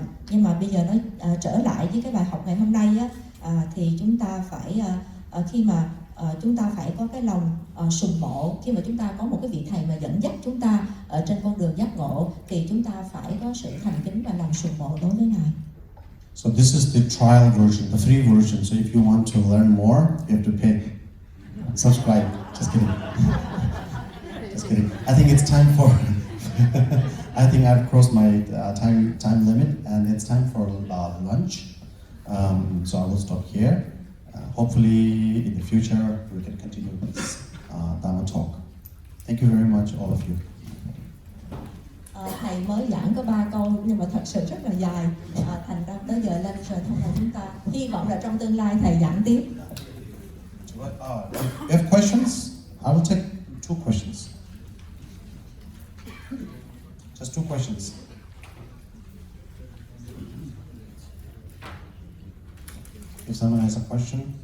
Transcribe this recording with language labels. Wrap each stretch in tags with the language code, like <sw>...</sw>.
<vi>Nhưng mà bây giờ nói trở lại với cái bài học ngày hôm nay á, thì chúng ta phải khi mà chúng ta phải có cái lòng sùng mộ. Khi mà chúng ta có một cái vị thầy mà dẫn dắt chúng ta ở trên con đường giác ngộ, thì chúng ta phải có sự thành kính và lòng sùng mộ đối với Ngài.</vi> <en>So this is the trial version, the free version. So if you want to learn more, you have to pay. Subscribe. Just kidding. Just kidding. I think it's time for. I think I've crossed my time limit, and it's time for lunch. So I will stop here. Hopefully, in the future, we can continue this Dharma talk. Thank you very much, all of you.</en> <vi>Thầy mới giảng có 3 câu nhưng mà thật sự rất là dài. Thành ra tới giờ lunch rồi, thông là chúng ta hy vọng là trong tương lai thầy giảng tiếp.</vi> <en>If you have questions, I will take 2 questions. Just 2 questions. If someone has a question.</en>